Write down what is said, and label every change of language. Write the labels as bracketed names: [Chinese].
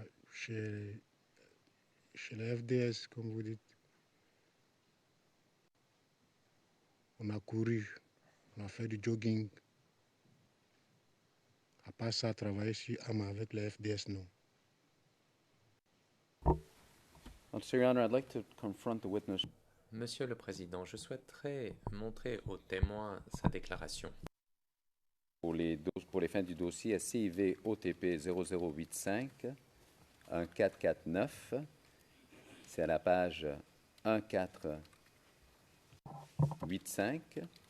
[French] Chez le FDS, comme vous dites, on a couru, on a fait du jogging. À part ça, travailler sur armes avec le FDS, non. [English] Sir, Your Honor, I'd like to confront the witness. [French] Monsieur le Président, je souhaiterais montrer au témoin sa déclaration. Pour les fins du dossier CIV OTP 0085 1449, c'est à la page 1485.